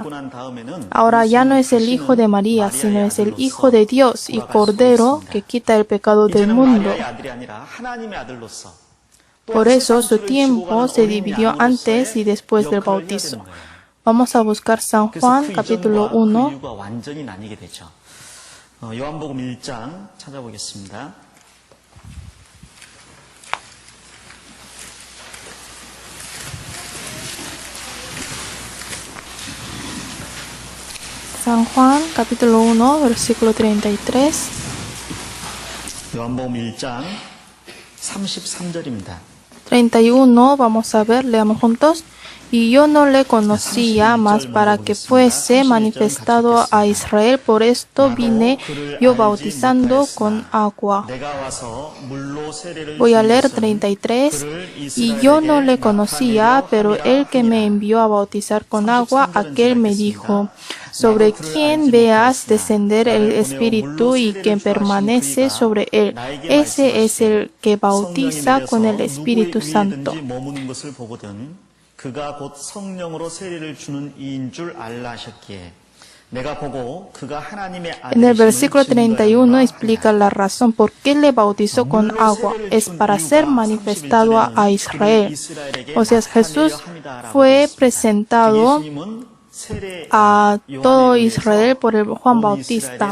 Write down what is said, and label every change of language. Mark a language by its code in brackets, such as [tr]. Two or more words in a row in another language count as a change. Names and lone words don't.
[es] Ahora ya no es el Hijo de María, sino es el Hijo de Dios y Cordero que quita el pecado del mundo. Por eso su tiempo se dividió antes y después del bautizo. Vamos a buscar San Juan, capítulo 1. [ko] 요한복음 1장 찾아보겠습니다. [es] San Juan, capítulo 1, versículo 33. [ko] 요한복음 1장 33절입니다. [es] 31, vamos a ver, leamos juntos. Y yo no le conocía más para que fuese manifestado a Israel, por esto vine yo bautizando con agua. Voy a leer 33. Y yo no le conocía, pero el que me envió a bautizar con agua, aquel me dijo, sobre quien veas descender el Espíritu y que permanece sobre él, ese es el que bautiza con el Espíritu Santo. [ko] 그가 곧 성령으로 세례를 주는 이인 줄 알라 하셨기에 내가 보고 그가 하나님의 [es] En el versículo [ko] 아들이심을 [es] 31 explica la razón por qué le bautizó con agua. Es para ser manifestado a Israel. O sea, Jesús fue presentado a todo Israel por el Juan Bautista.